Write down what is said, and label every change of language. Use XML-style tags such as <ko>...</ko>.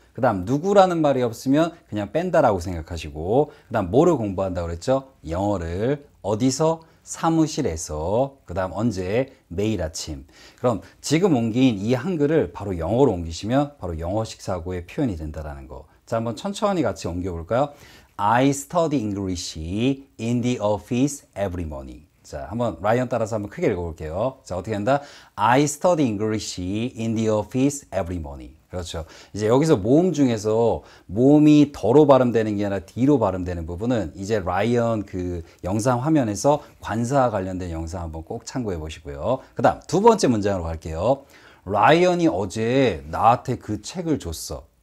<ko>그 다음 누구라는 말이 없으면 그냥 뺀다라고 생각하시고 그 다음 뭐를 공부한다고 그랬죠? 영어를. 어디서? 사무실에서. 그 다음 언제? 매일 아침. 그럼 지금 옮긴 이 한글을 바로 영어로 옮기시면 바로 영어식 사고의 표현이 된다는 거. 자, 한번 천천히 같이 옮겨볼까요?</ko> <en>I study English in the office every morning.</en> <ko>자, 한번 라이언 따라서 한번 크게 읽어볼게요. 자, 어떻게 한다?</ko> <en>I study English in the office every morning.</en> <ko>그렇죠. 이제 여기서 모음 중에서 모음이 더로 발음되는 게 아니라 D로 발음되는 부분은 이제 라이언 그 영상 화면에서 관사와 관련된 영상 한번 꼭 참고해 보시고요. 그 다음 두 번째 문장으로 갈게요. 라이언이 어제 나한테 그 책을 줬어.</ko>